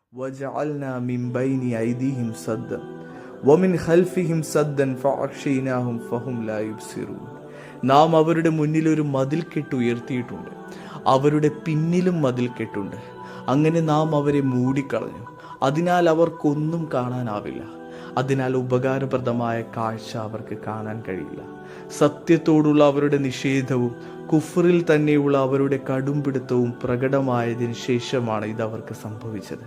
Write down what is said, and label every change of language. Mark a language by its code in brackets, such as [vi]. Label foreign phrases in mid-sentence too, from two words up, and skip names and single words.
[ar] وجعلنا من بين أيديهم سدا ومن خلفهم سدا فأغشيناهم فهم لا يبصرون. [ml] നാം അവരുടെ മുന്നിൽ ഒരു മതിൽ കെട്ട് ഉയർത്തിയിട്ടുണ്ട്, അവരുടെ പിന്നിലും മതിൽ കെട്ടുണ്ട്. അങ്ങനെ നാം അവരെ മൂടിക്കളഞ്ഞു, അതിനാൽ അവർക്കൊന്നും കാണാനാവില്ല. അതിനാൽ ഉപകാരപ്രദമായ കാഴ്ച അവർക്ക് കാണാൻ കഴിയില്ല. സത്യത്തോടുള്ള അവരുടെ നിഷേധവും കുഫറിൽ തന്നെയുള്ള അവരുടെ കടുംപിടുത്തവും പ്രകടമായതിനു ശേഷമാണ് ഇതവർക്ക് സംഭവിച്ചത്.